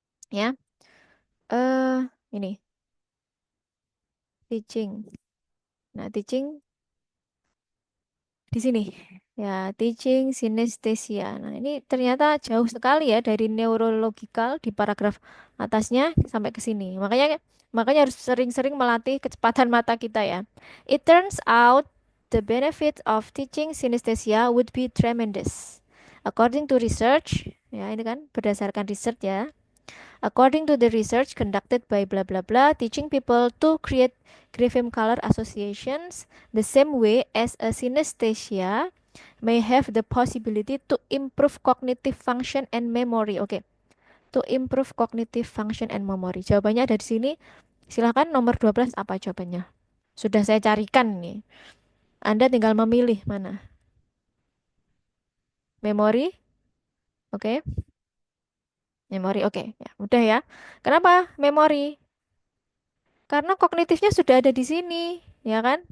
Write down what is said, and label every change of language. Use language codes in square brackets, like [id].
[id] Ya, ini teaching. Nah, teaching di sini. Ya, teaching synesthesia. Nah, ini ternyata jauh sekali ya dari neurological di paragraf atasnya sampai ke sini. Makanya makanya harus sering-sering melatih kecepatan mata kita ya. [en] It turns out the benefit of teaching synesthesia would be tremendous. According to research, [id] ya ini kan berdasarkan research ya. [en] According to the research conducted by blah blah blah, teaching people to create grapheme color associations the same way as a synesthesia may have the possibility to improve cognitive function and memory. Oke, to improve cognitive function and memory. [id] Jawabannya ada di sini. Silahkan nomor 12 apa jawabannya? Sudah saya carikan nih. Anda tinggal memilih mana. Memory, oke. Memory, oke. Ya, mudah ya. Kenapa memory? Karena kognitifnya sudah ada di sini, ya kan?